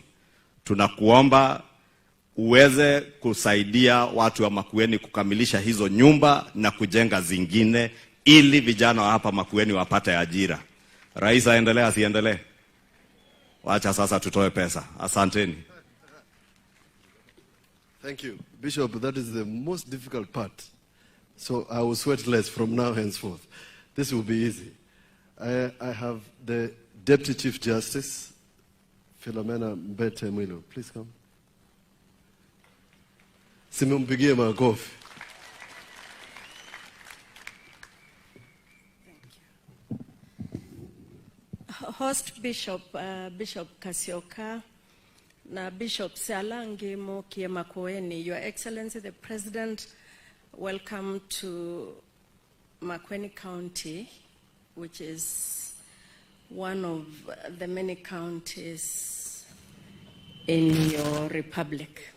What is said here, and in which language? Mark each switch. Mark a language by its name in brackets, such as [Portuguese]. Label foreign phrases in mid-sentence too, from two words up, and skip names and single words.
[Swahili] Tunakuomba uweze kusaidia watu wa Makueni kukamilisha hizo nyumba na kujenga zingine ili vijana wa hapa Makueni wapate ajira. Rais aendelee asiendelee? Wacha sasa tutoe pesa. Asanteni. [English] Thank you. Bishop, that is the most difficult part. So I will sweat less from now henceforth. This will be easy. I have the Deputy Chief Justice, Philomena Mbete Mwilo. Please come. [Swahili] Simumpigie makofi. Host Bishop Kasioka na Bishop Sialangi Mokie Makueni, [English] Your Excellency the President, welcome to Makueni County, which is one of the many counties in your republic.